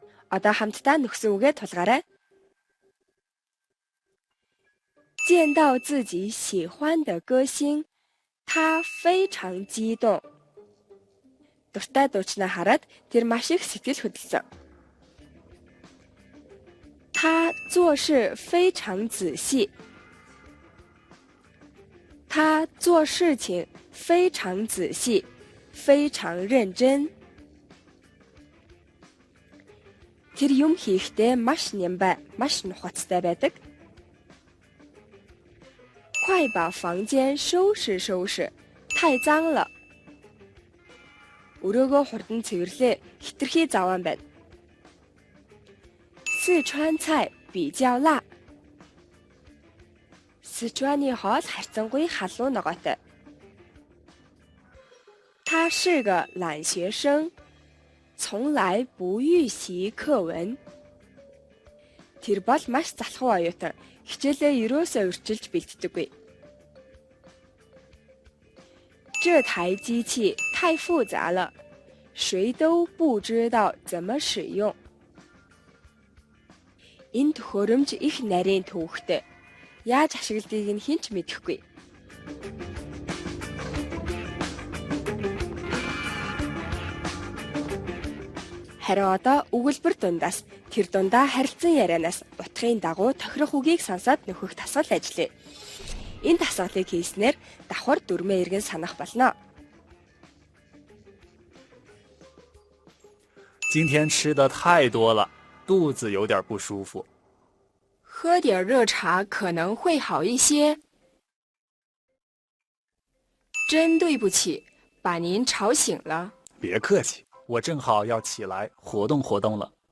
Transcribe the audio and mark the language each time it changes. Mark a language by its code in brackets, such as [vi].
[mn] Одоо хамтдаа нөхсөн үгээ тулгаарай. [zh] 见到自己喜欢的歌星，他非常激动。 [mn] Дуртай дуучнаа хараад тэр маш их сэтгэл хөдлсөн. [zh] 他做事非常仔细。他做事情非常仔细，非常认真。 [mn] Тэр юм хийхдээ маш нямбай, маш нухацтай байдаг. [zh] 快把房间收拾收拾，太脏了. [mn] Өрөөгөө хурдан цэвэрлээ, хитрхи заваан байна. [zh] 四川菜比较辣. [mn] Сычуаны хоол харьцангуй халуун ногоотой. [zh] 他是个懒学生，从来不预习课文. [mn] Тэр бол маш залхуу оюутан. Хичээлээ ерөөсөө урьдчилж бэлддэггүй. [zh] 这台机器太复杂了，谁都不知道怎么使用. [mn] Энэ төхөөрөмж их нарийн төвөгтэй. Яаж ашигладгийг нь хэн ч мэдэхгүй. Харин одоо өгүүлбэр дундаас тэр дундаа харилцан ярианаас утгын дагуу тохирох үгийг сонсоод нөхөх тасгал ажиллая. Энэ тасгалыг хийснээр давхар дүрмээ эргэн санах болно. [zh] 今天吃的太多了，肚子有点不舒服。喝点热茶可能会好一些。真对不起，把您吵醒了。别客气，我正好要起来活动活动了。